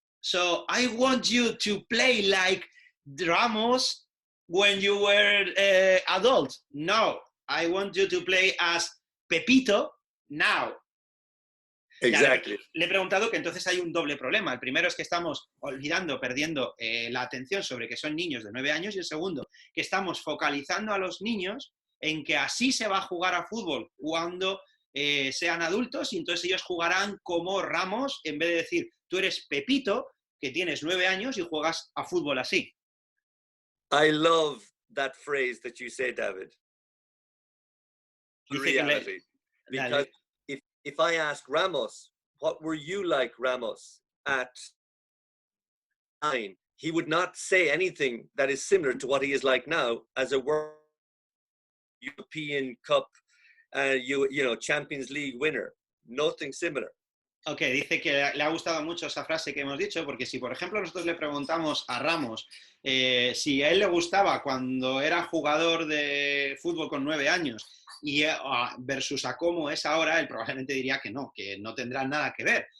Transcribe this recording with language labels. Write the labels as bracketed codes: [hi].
[en] So I want you to play like Ramos when you were adult. No, I want you to play as Pepito now. Exactly. [es] Ya, le he preguntado que entonces hay un doble problema. El primero es que estamos perdiendo la atención sobre que son niños de 9 años y el segundo, que estamos focalizando a los niños en que así se va a jugar a fútbol cuando sean adultos, y entonces ellos jugarán como Ramos, en vez de decir, tú eres Pepito, que tienes 9 años y juegas a fútbol así. [en] I love that phrase that you say, David. The reality. Because if I ask Ramos, what were you like, Ramos, at 9? He would not say anything that is similar to what he is like now as a World European Cup, you know, Champions League winner. Nothing similar. [es] Ok, dice que le ha gustado mucho esa frase que hemos dicho, porque si, por ejemplo, nosotros le preguntamos a Ramos si a él le gustaba cuando era jugador de fútbol con 9 años y versus a cómo es ahora, él probablemente diría que no tendrá nada que ver.